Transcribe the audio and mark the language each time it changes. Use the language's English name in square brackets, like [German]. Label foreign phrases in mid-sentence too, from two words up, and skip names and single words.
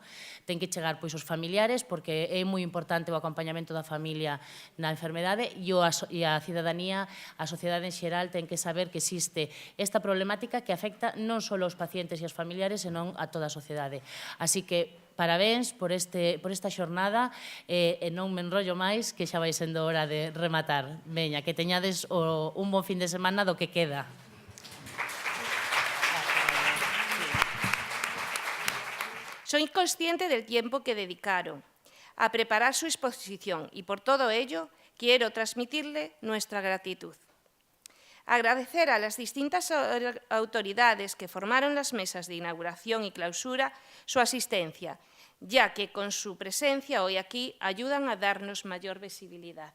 [Galician] Ten que chegar pois os familiares porque é moi importante o acompañamento da familia na enfermedade e a cidadanía, a sociedade en xeral ten que saber que existe esta problemática que afecta non só aos pacientes e aos familiares, senón a toda a sociedade. Así que parabéns por esta xornada e non me enrollo máis que xa vai sendo hora de rematar. Veña, que teñades un bon fin de semana do que queda. [Spanish] Soy consciente del tiempo que dedicaron a preparar su exposición y por todo ello quiero transmitirle nuestra gratitud. Agradecer a las distintas autoridades que formaron las mesas de inauguración y clausura su asistencia, ya que con su presencia hoy aquí ayudan a darnos mayor visibilidad.